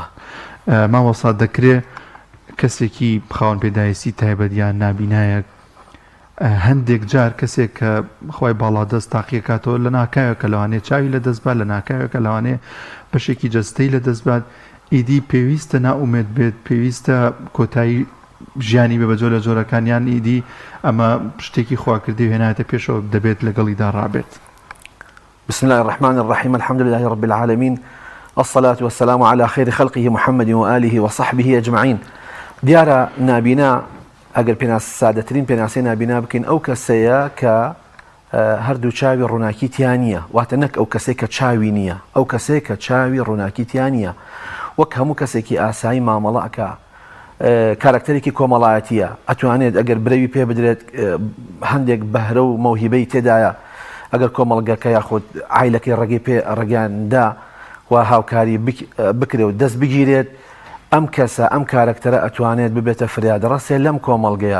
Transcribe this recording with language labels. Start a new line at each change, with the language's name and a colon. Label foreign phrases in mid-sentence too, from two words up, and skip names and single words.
Central Kurdish: مامۆستا دەکرێت کەسێکی خاوەن پێداویستی تایبەت یان نابینایەک هەندێک جار کەسێک کە خۆی باڵادەست تاقیەکاتەوە لە ناکاوێکە لەوانەیە چاوی لە دەستبات، لە ناکاوێکە لەوانەیە بەشێکی جەستەی لە دەستبات، ئیدی پێویستە ناومێت بێت، پێویستە کۆتایی ژیانی بێ بە جۆرە جۆرەکانیان، ئیدی ئەمە شتێکی خواکردی هێنایەتە پێشەوە دەبێت لەگەڵیدا ڕابێت.
Arabic: بسم الله الرحمن الرحيم، الحمد لله رب العالمين، الصلاة والسلام على خير خلقه محمد وآله وصحبه أجمعين.
Central Kurdish: دیارە نابینا ئەگەر سادەترین پێناسی نابینا بکەین ئەو کەسەیە کە هەردوو چاوی ڕووناکیتیان نییە، واتە نەک ئەو کەسێک کە چاوی نییە، ئەو کەسێک کە چاوی ڕووناکیتیان نییە، وەک هەموو کەسێکی ئاسایی مامەڵەکە کارکتەرێکی کۆمەڵایەتیە، ئەتوانێت ئەگەر برەوی پێ بدرێت هەندێک بەهرە و مەوهیبەی تێدایە، ئەگەر کۆمەڵگەکە یاخود عایلەکەی ڕێگەی پێ ڕێگەیاندا و هاوکاری بکرێ و دەست بگیرێت، ئەم کەسە ئەم کارکتەرە ئەتوانێت ببێتە فریادڕەسێ لەم کۆمەڵگەیە.